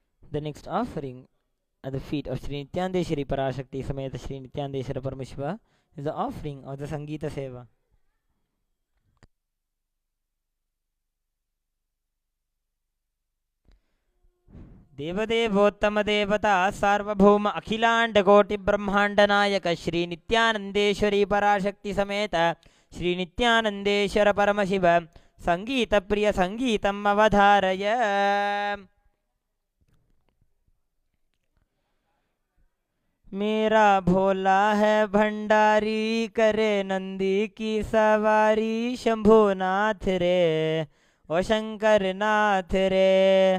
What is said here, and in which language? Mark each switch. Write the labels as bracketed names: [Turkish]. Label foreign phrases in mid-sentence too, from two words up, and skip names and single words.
[English] The next offering at the feet of Sri Nityandeshwari Parashakti Sameta Sri Nityandeshwara Paramashiva is the offering of the Sangeeta Seva. [Sanskrit] देवदेवोत्तम देवता सार्वभौम अखिलांड कोटि ब्रह्मांड नायक श्री नित्यानंदेश्वरी पराशक्ति समेत श्री नित्यानंदेश्वर परमशिव संगीत प्रिय संगीतम अवधारय. [Hindi] मेरा भोला है भंडारी करे नंदी की सवारी शंभुनाथ रे ओ शंकर नाथ रे.